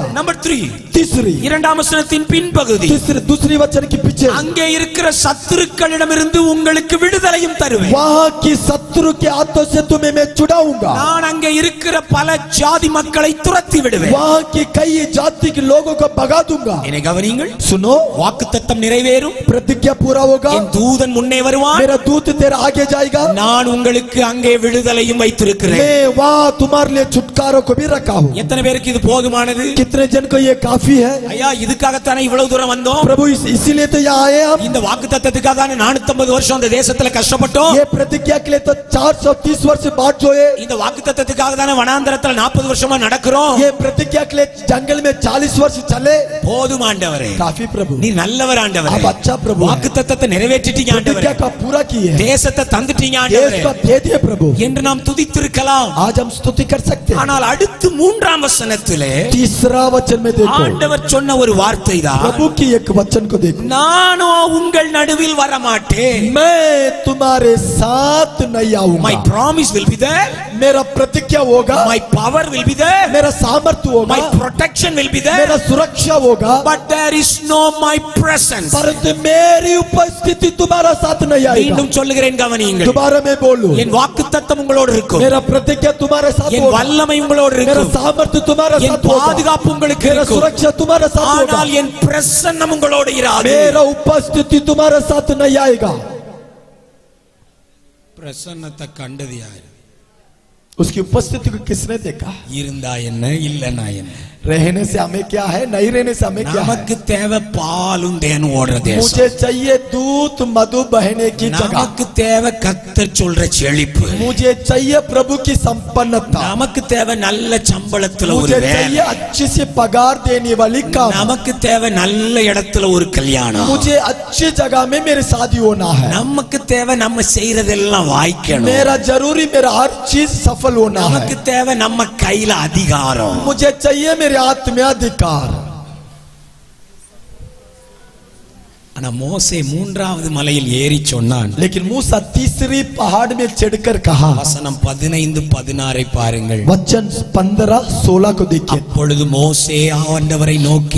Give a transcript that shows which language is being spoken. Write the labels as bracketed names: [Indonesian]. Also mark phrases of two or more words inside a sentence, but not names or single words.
[Tamil] நம்பர் 3, [Hindi] तीसरी, [Tamil] இரண்டாம் வசனத்தின் பின்பகுதி, [Hindi] दूसरी वचन के पीछे, [Tamil] அங்கே இருக்கிற சத்துருக்களிடமிருந்து உங்களுக்கு விடுதலையும் தருவேன். [Hindi] वहां की शत्रु के हाथों से तुम्हें मैं छुड़ाऊंगा। [Tamil] நான் அங்கே இருக்கிற பல ஜாதி மக்களை துரத்தி விடுவேன். [Hindi] वहां की कई जाति के लोगों को भगा दूंगा। [Tamil] என்னை கவனியுங்கள். [Hindi] सुनो, [Tamil] வாக்குத்தத்தம் நிறைவேறும். [Hindi] प्रतिज्ञा पूरा होगा। [Tamil] என் தூதன் முன்னே வருவான். [Hindi] मेरा दूत तेरा आगे जाएगा। [Tamil] நான் உங்களுக்கு அங்கே விடுதலையும் வைத்திருக்கிறேன். [Hindi] मैं वहां तुम्हारे लिए छुटकारों को भी रखा हूं। [Tamil] எத்தனை பேருக்கு இது போதுமானது? [Hindi] कितने जन को ये काफी है? [Tamil] ஐயா, இதுக்காகத்தானே இவ்வளவு தூரம் வந்தோம். [Hindi] प्रभु इसीलिए तो यहाँ आए हम। [Tamil] இந்த வாக்குத்தத்தத்துக்காக தானே 450 வருஷம் அந்த தேசத்துல கஷ்டப்பட்டோம். [Hindi] ये प्रतिज्ञा के लिए तो 430 वर्ष बाद जो है, [Tamil] இந்த வாக்குத்தத்தத்துக்காக தானே வனாந்தரத்துல 40 வருஷமா நடக்கிறோம். [Hindi] ये प्रतिज्ञा के लिए जंगल में 40 वर्ष चले। [Tamil] போதும் ஆண்டவரே, [Hindi] काफी प्रभु, [Tamil] நீ நல்லவர் ஆண்டவரே. [Hindi] आप अच्छा प्रभु हैं। [Tamil] வாக்குத்தத்தத்தை நிறைவேற்றிட்டீங்க ஆண்டவரே. [Hindi] प्रतिज्ञा का पूरा किए, [Tamil] தேசத்தை தந்துட்டீங்க [Hindi] देश [Tamil] ஆண்டவரே [Hindi] को दे दिए प्रभु। [Tamil] என்று நாம் துதித்திருக்கலாம். [Hindi] आज हम स्तुति कर सकते हैं। [Tamil] ஆனால் அடுத்து 3ஆம் வசனத்திலே [Hindi] तीसरा वचन में देखो, [Tamil] ஆண்டவர் சொன்ன ஒரு வார்த்தை தான், [Hindi] प्रभु की एक वचन को देखो, [Tamil] நானோ உங்கள் நடுவில் வர மாட்டேன். [Hindi] मैं तुम्हारे साथ नहीं आऊंगा। [English] My promise will be there. [Hindi] मेरा प्रतिज्ञा होगा, [English] My power will be there. [Hindi] मेरा सामर्थ्य होगा, [English] My protection will be there. [Hindi] मेरा सुरक्षा होगा, [English] But there is no my presence. [Hindi] परंतु मेरी उपस्थिति तुम्हारा साथ नहीं आएगा। [Tamil] மீண்டும் சொல்லுகிறேன், கவனியுங்கள். [Hindi] दोबारा मैं बोलूं, [Tamil] என் வாக்குத்தத்தம் உங்களோடு இருக்கும். [Hindi] मेरा प्रतिज्ञा तुम्हारे साथ [Tamil] என் [Hindi] होगा, [Tamil] வல்லமை உங்களோடு [Hindi] मेरा [Tamil] இருக்கும். [Hindi] सामर्थ्य तुम्हारे [Tamil] என் [Hindi] साथ होगा, [Tamil] பாதுகாப்பு உங்களுக்கு [Hindi] मेरा [Tamil] இருக்கும். [Hindi] सुरक्षा तुम्हारे साथ होगा, [Tamil] ஆனால் என் பிரசன்னம் உங்களோடு இராது. [Hindi] मेरा उपस्थिति तुम्हारे साथ नहीं आएगा। [Tamil] பிரசன்னத்தை கண்டது யாரு? [Hindi] उसकी उपस्थिति को किसने देखा? [Tamil] இருந்தா என்ன, இல்லனா என்ன? [Hindi] रहने से हमें क्या है, नहीं रहने से हमें क्या है? [Tamil] நமக்கு தேவை பாலும் தேனும் ஓடுற தேசம். [Hindi] मुझे चाहिए दूध मधु बहने की जगह। [Tamil] நமக்கு தேவை கர்த்தர் சொல்ற செழிப்பு. [Hindi] मुझे चाहिए प्रभु की संपन्नता। [Tamil] நமக்கு தேவை நல்ல சம்பளத்துல ஒரு [Hindi] मुझे [Tamil] வேலை. [Hindi] चाहिए अच्छी से पगार देने वाली काम। [Tamil] நமக்கு தேவை நல்ல இடத்துல ஒரு கல்யாணம். [Hindi] मुझे अच्छी जगह में मेरी शादी होना है। [Tamil] நமக்கு தேவை நம்ம செய்யறதெல்லாம் வாய்க்கணும். [Hindi] मेरा जरूरी मेरा हर चीज सफल होना है। [Tamil] நமக்கு தேவை நம்ம கையில அதிகாரம். [Hindi] मुझे चाहिए मेरे हाथ में अधिकार। [Tamil] ஆனா மோசே 3வது மலையில் ஏறி சொன்னான். [Hindi] लेकिन मूसा तीसरी पहाड़ में चढ़कर कहा, [Tamil] வசனம் 15-16 பாருங்கள். [Hindi] वचन 15-16 को देखिए। [Tamil] அப்பொழுது மோசே ஆண்டவரை நோக்கி,